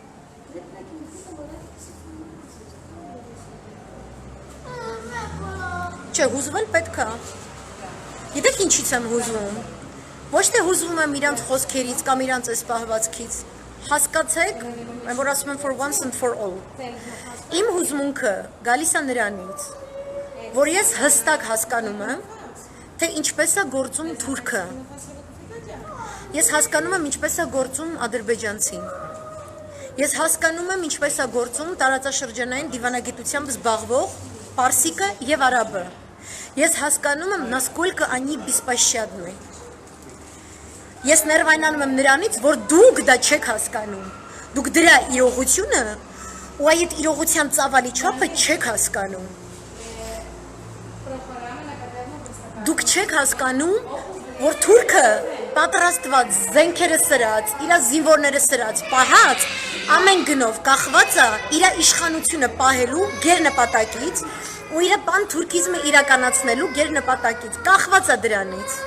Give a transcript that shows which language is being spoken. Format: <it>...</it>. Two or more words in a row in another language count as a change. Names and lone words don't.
<hy>Չէ, հուզվել պետք է։ Գիտեք ինչից եմ հուզվում։ Ոչ թե հուզվում եմ իրանց խոսքերից կամ իրանց այս պահվածքից։ Հասկացեք, որ ասում եմ</hy> <en>for once and for all։</en> <hy>Իմ հուզմունքը գալիս է նրանից, որ ես հստակ հասկանում եմ, թե ինչպես է գործում թուրքը։ Ես հասկանում եմ ինչպես է գործում ադրբեջանցին։ Ես հասկանում եմ ինչպես է գործում տարածաշրջանային դիվանագիտությամբ զբաղվող պարսիկը եւ արաբը։ Ես հասկանում եմ</hy> <ru>насколько они беспощадны։</ru> <hy>Ես ներվայնանում եմ նրանից, որ դուք դա չեք հասկանում։ Դուք դրա իրողությունը ու այդ իրողության ծավալի չափը չեք հասկանում։ Դուք չեք հասկանում, որ թուրքը պատրաստված զենքերը սրած, իր զինվորները սրած, պահած, ամեն գնով կախված է իր իշխանությունը պահելու գերնպատակից ու իր պանթուրքիզմը իրականացնելու գերնպատակից, կախված է դրանից։</hy>